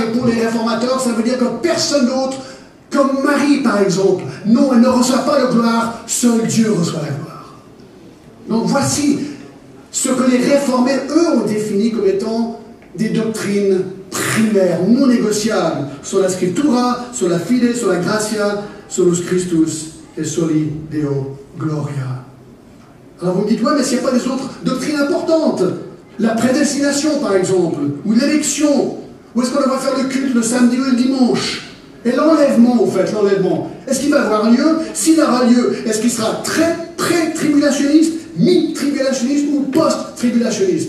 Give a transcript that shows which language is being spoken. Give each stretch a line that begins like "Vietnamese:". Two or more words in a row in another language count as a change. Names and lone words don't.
French: Et pour les réformateurs, ça veut dire que personne d'autre, comme Marie par exemple, non, elle ne reçoit pas la gloire. Seul Dieu reçoit la gloire. Donc voici ce que les réformés, eux, ont défini comme étant des doctrines primaires, non négociables, sur la scriptura, sur la fide, sur la gratia,
Latin: solus Christus et soli Deo Gloria.
French: Alors vous me dites, ouais, mais s'il n'y a pas des autres doctrines importantes, la prédestination par exemple, ou l'élection, où est-ce qu'on devrait faire le culte le samedi ou le dimanche, et l'enlèvement, au fait, l'enlèvement, est-ce qu'il va avoir lieu? S'il aura lieu, est-ce qu'il sera très tribulationniste, mi-tribulationniste ou post-tribulationniste?